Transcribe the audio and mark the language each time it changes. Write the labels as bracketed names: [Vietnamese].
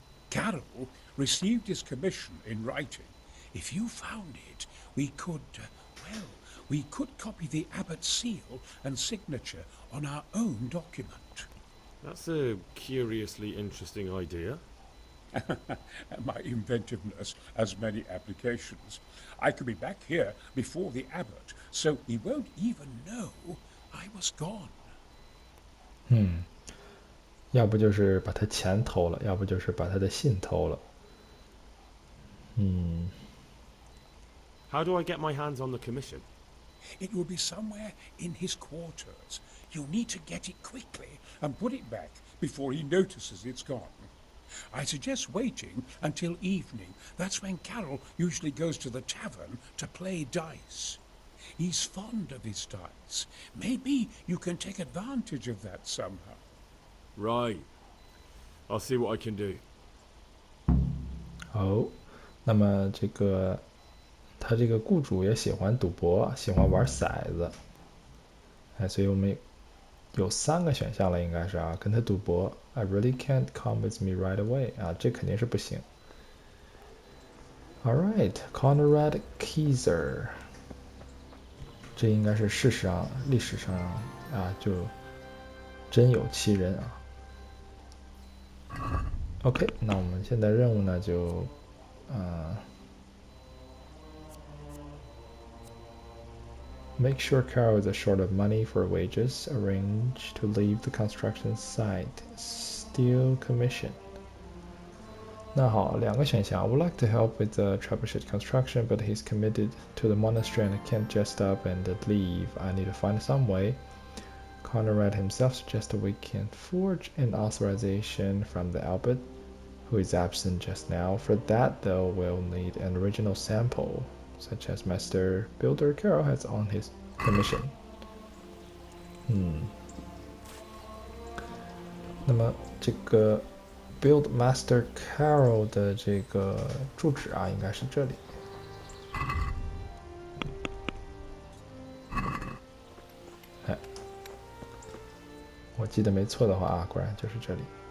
[English] Carol received his commission in writing. If you found it, we could, we could copy the abbot's seal and signature on our own document. That's a curiously interesting idea. My inventiveness has many applications. I could be back here before the abbot, so he won't even know I was gone. [Chinese] 要不就是把他钱偷了，要不就是把他的信偷了。 [English] How do I get my hands on the commission? It will be somewhere in his quarters. You need to get it quickly and put it back before he notices it's gone. I suggest waiting until evening. That's when Carol usually goes to the tavern to play dice. He's fond of his dice. Maybe you can take advantage of that somehow. Right. I'll see what I can do. [Chinese] 哦，那么他这个雇主也喜欢赌博，喜欢玩骰子，哎，所以我们有3个选项了，应该是啊，跟他赌博。 [English] I really can't come with me right away [Chinese] 啊，这肯定是不行。 [English] All right, [Chinese] Conrad Keyser， 这应该是事实上、历史上啊，就真有其人啊。 [English] OK， [Chinese] 那我们现在任务呢就 [English] make sure Carol is short of money for wages. Arrange to leave the construction site. Steal commission. [Chinese] 那好，2个选项。 [English] I would like to help with the trebuchet construction, but he's committed to the monastery and I can't just up and leave. I need to find some way. Conrad himself suggested we can forge an authorization from the abbot, who is absent just now. For that, though, we'll need an original sample, such as Master Builder Carroll has on his commission. [Chinese] 那么这个 Build Master Carroll 的这个住址啊，应该是这里。哎，我记得没错的话啊，果然就是这里。